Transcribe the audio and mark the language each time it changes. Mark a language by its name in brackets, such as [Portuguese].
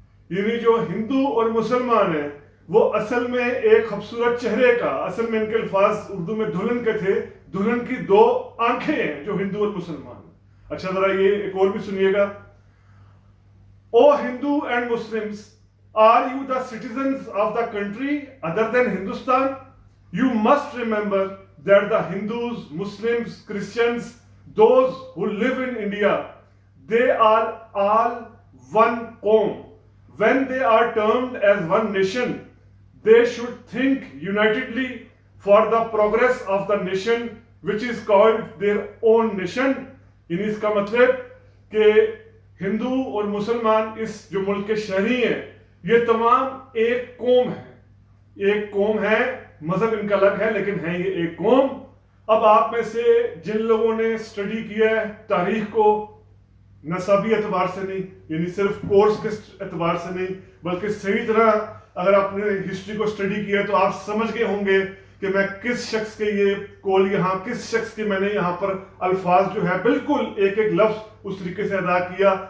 [Urdu] یعنی جو ہندو اور مسلمان ہیں وہ اصل میں ایک خوبصورت چہرے کا، اصل میں ان کے الفاظ اردو میں دلہن کے تھے، دلہن کی دو آنکھیں ہیں جو ہندو اور مسلمان ہیں. اچھا، ذرا یہ ایک اور بھی سنیے گا. [English] O Hindu and Muslims, are you the citizens of the country other than Hindustan? You must remember that the Hindus, Muslims, Christians, those who live in India, they are all one قوم. When they are termed as one nation, they should think unitedly for the progress of the nation which is called their own nation. [Urdu] یعنی اس کا مطلب کہ ہندو اور مسلمان اس جو ملک کے شہری ہیں، یہ تمام ایک قوم ہے، ایک قوم ہے. مذہب ان کا الگ ہے لیکن ہے یہ ایک قوم. اب آپ میں سے جن لوگوں نے اسٹڈی کیا ہے تاریخ کو، نصابی اعتبار سے نہیں، یعنی صرف کورس کے اعتبار سے نہیں، بلکہ صحیح طرح اگر آپ نے ہسٹری کو اسٹڈی کیا تو آپ سمجھ گئے ہوں گے کہ میں کس شخص کے یہ کول یہاں، کس شخص کے میں نے یہاں پر الفاظ جو ہے بالکل ایک ایک لفظ اس طریقے سے ادا کیا.